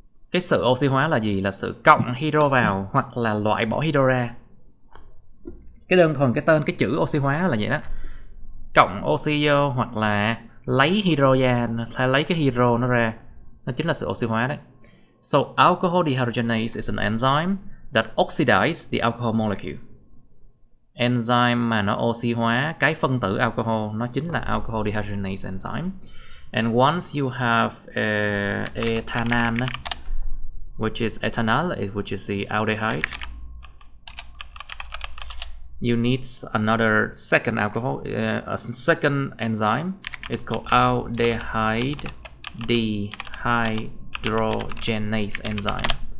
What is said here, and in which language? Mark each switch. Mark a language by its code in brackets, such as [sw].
[vi] Cái sự oxy hóa là gì? Là sự cộng hydro vào hoặc là loại bỏ hydro ra. Cái đơn thuần cái tên, cái chữ oxy hóa là vậy đó. Cộng oxy vô hoặc là lấy hydro ra, hay lấy cái hydro nó ra. Nó chính là sự oxy hóa đấy. [en] So alcohol dehydrogenase is an enzyme that oxidizes the alcohol molecule. [vi] Enzyme mà nó oxy hóa cái phân tử alcohol, nó chính là alcohol dehydrogenase enzyme. [en] And once you have ethanol, which is ethanol, which is the aldehyde, you need another second alcohol, a second enzyme. It's called aldehyde dehydrogenase enzyme.